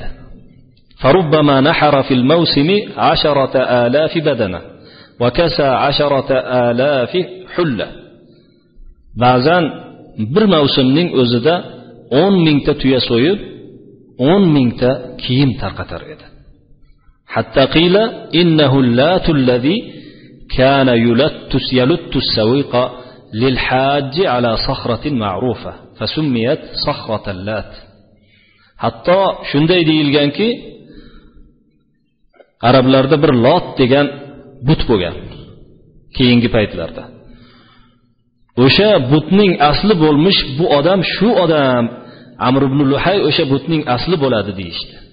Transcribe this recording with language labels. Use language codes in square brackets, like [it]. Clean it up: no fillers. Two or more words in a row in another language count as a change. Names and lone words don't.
[ar] فربما نحر في الموسم 10,000 بدنة وكسا 10,000 حلة. [uz] Ba'zan bir mavsumning o'zida 10,000 ta tuya so'yib, 10,000 ta kiyim tarqatar edi. [ar] حتى قيل إنه اللات الذي كان يلت السويق للحاج على صخرة معروفة فسميت صخرة اللات. [uz] Hatto shunday deyilganki, arablarda bir Lot degan but bo'lgan keyingi paytlarda. O'sha butning asli bo'lmish bu odam, shu odam Amr ibn Luhay o'sha butning asli bo'ladi deyishdi.